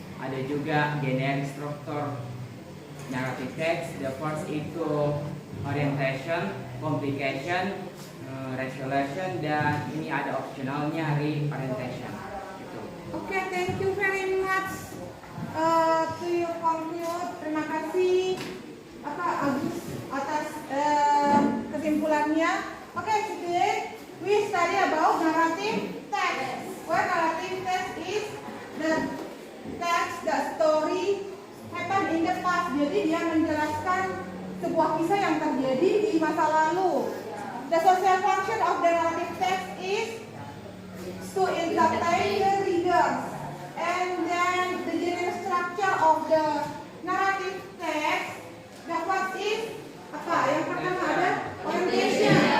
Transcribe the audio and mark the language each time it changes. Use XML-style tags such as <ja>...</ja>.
<id>Ada juga generic structure narrative text.</id> <en>The first</en> <id>itu orientation, complication, resolution, dan ini ada optionalnya reorientation. Gitu.</id> <en>Okay, thank you very much to your conclude.</en> <id>Terima kasih Agus atas kesimpulannya.</id> <en>Okay, today we study about narrative text. Where narrative text is the text, the story happened in the past.</en> <id>Jadi dia menjelaskan sebuah kisah yang terjadi di masa lalu.</id> <en>The social function of the narrative text is to entertain the readers. And then the general structure of the narrative text, the first is apa?</en> <id>Yang pertama ada orientation.</id>